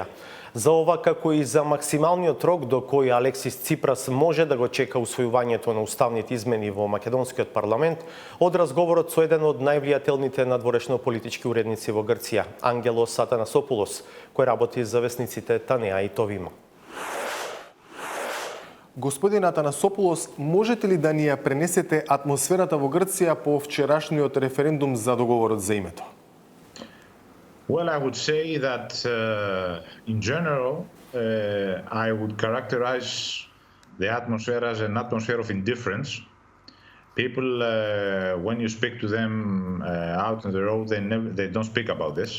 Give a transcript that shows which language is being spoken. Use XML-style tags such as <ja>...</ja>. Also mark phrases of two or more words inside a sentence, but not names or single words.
<mk>За ова, како и за максималниот рок до кој Алексис Ципрас може да го чека усвојувањето на уставните измени во македонскиот парламент, од разговорот со еден од највлијателните надворешно-политички уредници во Грција, Ангелос Атанасопулос, кој работи за весниците Танеа и Товимо. Господин Атанасопулос, можете ли да ни ја пренесете атмосферата во Грција по вчерашниот референдум за договорот за името?</mk> <en>Well, I would say that in general, I would characterize the atmosphere as an atmosphere of indifference. People, when you speak to them out on the road, they don't speak about this.</en>